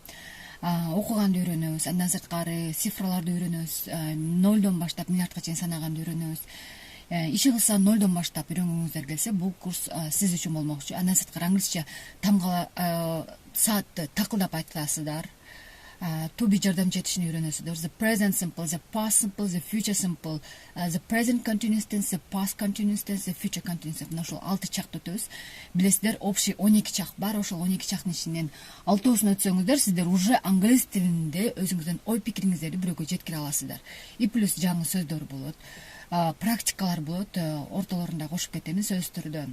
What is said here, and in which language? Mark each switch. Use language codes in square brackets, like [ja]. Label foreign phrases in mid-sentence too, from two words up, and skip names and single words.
[ky] Окуганды үйрөнөбүз, андан сырткары цифраларды үйрөнөбүз, нолдон баштап миллиардка чейин санаганды үйрөнөбүз. Иши кылса нолдон баштап үйрөнгүңүздөр келсе, бул курс сиз үчүн болмокчу. Андан сырткары англисче тамгала саатты такылдап айтасыздар. [en] To be [ky] жардамчы этишин үйрөнөсүздөр. [en] The present simple, the past simple, the future simple, the present continuous tense, the past continuous tense, the future continuous tense. [ky] Ошол 6 чакты өтөбүз. Билесиздер, общий 12 чак бар. Ошол 12 чактын ичинен 6-оосун өтсөңүздөр, сиздер уже англис тилинде өзүңүздүн ой пикириңиздерди бирөөгө жеткире аласыздар. И плюс жаңы сөздөр болот, практикалар болот, ортолорунда кошуп кетемин сөздөрдөн.